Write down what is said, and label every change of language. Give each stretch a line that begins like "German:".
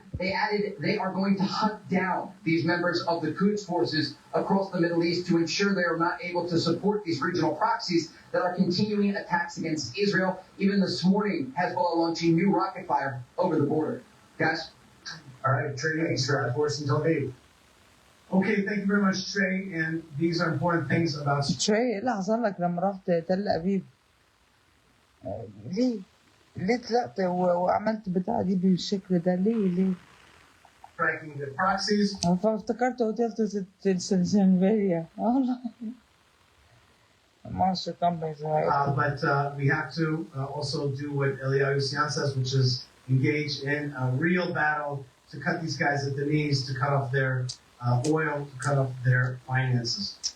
English: They added they are going to hunt down these members of the Quds forces across the Middle East to ensure they are not able to support these regional proxies that are continuing attacks against Israel. Even this morning, Hezbollah launching new rocket fire over the border. Guys? All right, Trey Extra, Force in Tel Aviv. Okay, thank you very much, Trey. And these are important things about...
Arabic: Trey, ايه اللي حصل لك لما رحت تل أبيب؟ ليه طلعت وعملت بتاع دي بالشكل ده؟ ليه؟
English: Tracking the proxies.
Arabic: فافتكرت قلت السنسنفيريا. والله.
English: Monster companies. But we have to also do what Eliyahu Sian says, which is engage in a real battle to cut these guys at the knees, to cut off their oil, to cut off their finances.